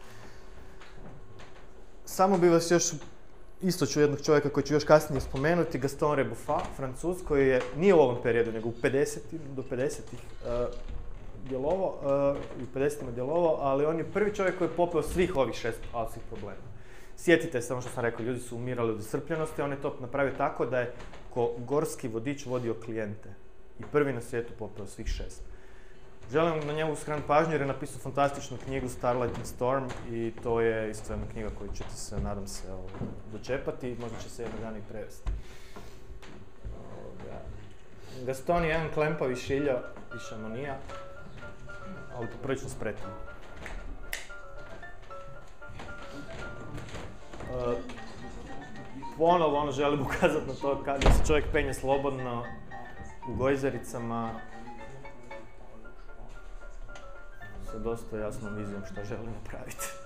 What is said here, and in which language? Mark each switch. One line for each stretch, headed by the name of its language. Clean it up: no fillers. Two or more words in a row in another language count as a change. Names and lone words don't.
Croatian: Samo bih vas još istoču jednog čovjeka koji ću još kasnije spomenuti, Gaston Rebufat, Francuz, koji nije u ovom periodu, nego do 50-ih djelovao, u 50-ima djelovao, ali on je prvi čovjek koji je popeo svih ovih 6 alpskih problema. Sjetite se, ono što sam rekao, ljudi su umirali od iscrpljenosti, on je to napravio tako da je ko gorski vodič vodio klijente. I prvi na svijetu popeo svih 6. Želim na njemu skrenuti pažnju jer je napisao fantastičnu knjigu Starlight and Storm i to je isto jedna knjiga koju ćete se, nadam se, dočepati i možda će se jednog dana i prevesti. Gaston je jedan klempavi šilja iz Šamonija, ali poprilično spretan. Ponovo želim ukazati na to kada se čovjek penje slobodno u gojzericama sa dosta jasnom vizijom što želi napraviti.